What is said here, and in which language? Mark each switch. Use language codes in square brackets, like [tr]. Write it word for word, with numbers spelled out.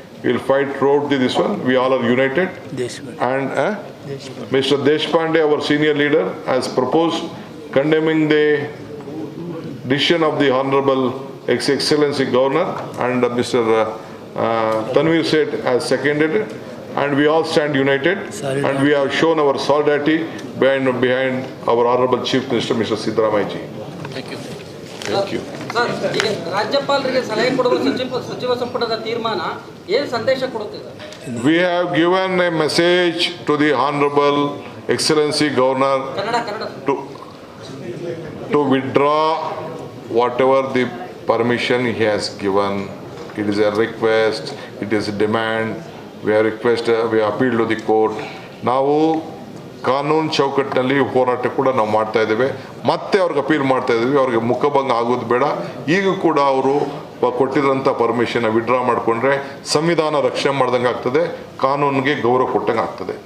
[en] We will fight throughout the, this one. We all are united. And uh, Mister Deshpande, our senior leader, has proposed condemning the decision of the Honorable Ex Excellency Governor, and uh, Mister Uh, uh, Tanvir Seth has seconded it, and we all stand united, and we have shown our solidarity behind behind our Honorable Chief Minister Mister Siddaramaiah ji. Thank you. [kn] Sir, ಈಗ ರಾಜ್ಯಪಾಲರಿಗೆ ಸಲಹೆ ಕೊಡುವ ಸಚಿವ ಸಚಿವ ಸಂಪುಟದ ತೀರ್ಮಾನ ಏನು ಸಂದೇಶ ಕೊಡುತ್ತೆ sir? [en] We have given a message to the Honorable Excellency Governor [kn] Kannada Kannada sir. [en] to to withdraw whatever the permission he has given. It is a request, it is a demand. We have requested, we have appealed to the court. [kn] ನಾವು ಕಾನೂನು ಚೌಕಟ್ಟಿನಲ್ಲಿ ಹೋರಾಟ ಕೂಡ ನಾವು ಮಾಡ್ತಾ ಇದ್ದೇವೆ. ಮತ್ತೆ ಅವ್ರಿಗೆ ಅಪೀಲ್ ಮಾಡ್ತಾ ಇದ್ದೀವಿ. ಅವ್ರಿಗೆ ಮುಖಭಂಗ ಆಗೋದು ಬೇಡ. ಈಗ ಕೂಡ ಅವರು ಕೊಟ್ಟಿರೋಂಥ ಪರ್ಮಿಷನ್ನ ವಿಡ್ರಾ ಮಾಡಿಕೊಂಡ್ರೆ ಸಂವಿಧಾನ ರಕ್ಷಣೆ ಮಾಡ್ದಂಗೆ ಆಗ್ತದೆ, ಕಾನೂನಿಗೆ ಗೌರವ ಕೊಟ್ಟಂಗೆ ಆಗ್ತದೆ.